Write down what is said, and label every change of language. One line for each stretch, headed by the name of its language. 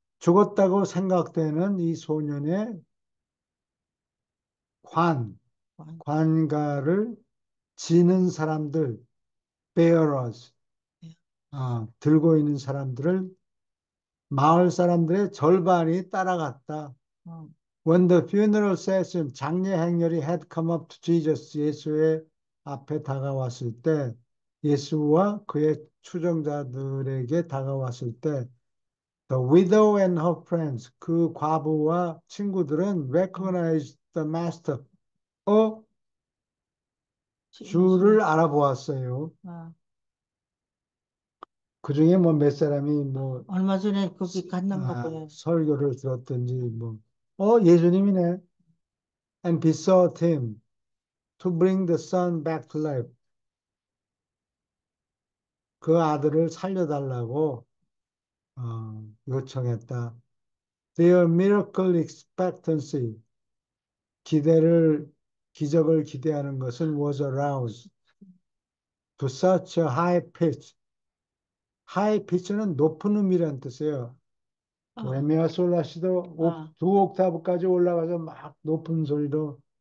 Korean: 죽었다고 생각되는 이 소년의 관- 관가를 지는 사람들, bearers, 들고 있는 사람들을 마을 사람들의 절반이 따라갔다. 어,
English: When the funeral session,
Korean: 장례 행렬이
English: had come up to Jesus,
Korean: 예수의 앞에 다가왔을 때,
English: 예수와 그의 추종자들에게 다가왔을 때, the widow and her friends,
Korean: 그 과부와 친구들은
English: recognized the master,
Korean: 주를 예수. 알아보았어요. 아, 그 중에 뭐 몇 사람이 뭐 얼마 전에 거기 갔는가 봐요. 설교를 들었든지 뭐, 예수님이네.
English: And besought him to bring the son back to life.
Korean: 그 아들을 살려달라고 요청했다.
English: Their miracle expectancy,
Korean: 기대를 기적을 기대하는 것은
English: was aroused to such a high pitch.
Korean: high pitch는 높은 음이라는 뜻이에요. 아, 도레미와 솔라시도 아, 두 옥타브까지 올라가서 막 높은 소리로